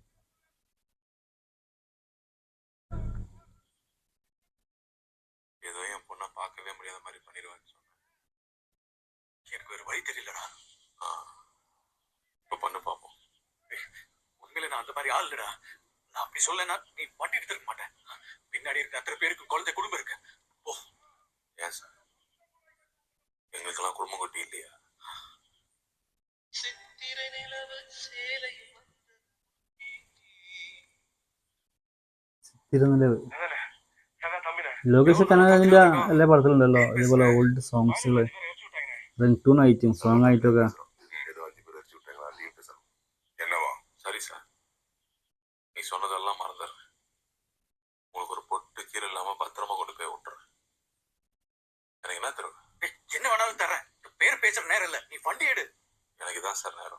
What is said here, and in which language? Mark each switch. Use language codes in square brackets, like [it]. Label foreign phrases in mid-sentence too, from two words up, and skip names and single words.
[ta] அந்த மாதிரி ஆளுடா. நான் அப்படி சொல்லனா நீ வண்டி எடுத்துக்க மாட்டேன். பின்னாடி இருக்க அத்தனை பேருக்கு குழந்தை குடும்பம் இருக்கு. ஓ, ஏன் சார், எங்களுக்கெல்லாம் குடும்பம் கொட்டி இல்லையா? [ml] ലോകേഷ് കനകന്റെ എല്ലാ പടത്തിലുണ്ടല്ലോ ഇതുപോലെ [en] old songs, ring tone [ml] ആയിട്ടും സോങ് ആയിട്ടൊക്കെ. [ta] நீ சொன்னதெல்லாம் மறந்துடுறேன். உங்களுக்கு ஒரு பொட்டு கீரை இல்லாம பத்திரமா கொண்டு போய் விட்டுறேன். எனக்கு என்ன தருவ? என்ன வேணாலும் தரேன். பேர் பேசுற நேரம் இல்ல, நீ வண்டி எடு. எனக்கு இதான் சார் நேரம்.